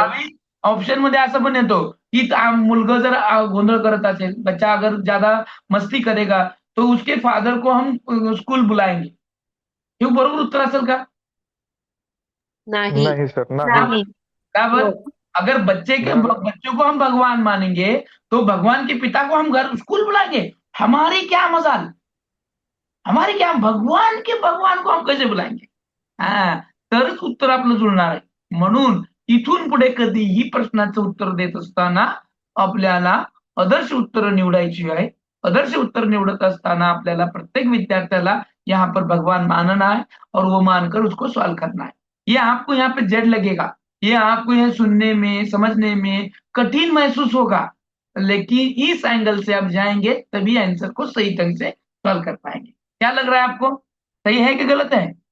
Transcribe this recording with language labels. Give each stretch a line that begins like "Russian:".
Marathi: अभी ऑप्शन मध्ये असं पण येतो की मुलगा जर गोंधळ करत असेल,
Hindi: बच्चा अगर ज्यादा मस्ती करेगा, तो उसके फादर को हम स्कूल बुलाएंगे।
Marathi: हे बरोबर उत्तर असेल का?
Hindi: नहीं नहीं सर, नहीं। नहीं, बराबर। अगर बराबर। बच्चों को हम भगवान मानेंगे, तो भगवान के पिता को हम घर स्कूल बुलाएंगे। हमारी क्या मजाल, हमारी क्या, भगवान को हम कैसे बुलाएंगे?
Marathi: हा, तरच उत्तर आपलं जुळणार आहे. म्हणून इथून पुढे कधीही प्रश्नाचं उत्तर देत असताना आपल्याला आदर्श उत्तर निवडायची आहे. आदर्श उत्तर निवडत असताना आपल्याला प्रत्येक विद्यार्थ्याला
Hindi: यहाँ पर भगवान मानना है, और वो मानकर उसको सॉल्व करना है। ये आपको यहाँ पे जेड लगेगा, ये आपको यह सुनने में समझने में कठिन महसूस होगा, लेकिन इस एंगल से आप जाएंगे तभी आंसर को सही ढंग से सॉल्व कर पाएंगे। क्या लग रहा है आपको, सही है कि गलत है?